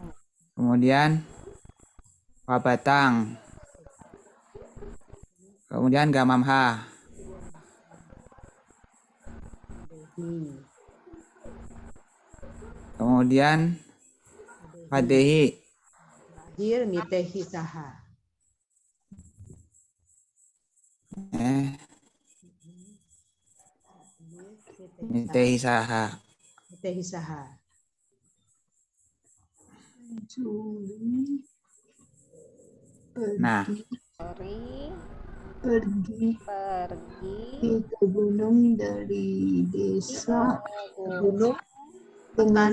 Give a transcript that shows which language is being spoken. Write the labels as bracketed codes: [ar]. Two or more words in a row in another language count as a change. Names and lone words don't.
[id] kemudian Pabatang, kemudian Gamamha, kemudian Padehi, Akhir [pi] nitehi saha. Nitehi Saha. Nitehi saha. [id] Pencuri Nah, Pergi ke gunung dari desa ke Gunung. dengan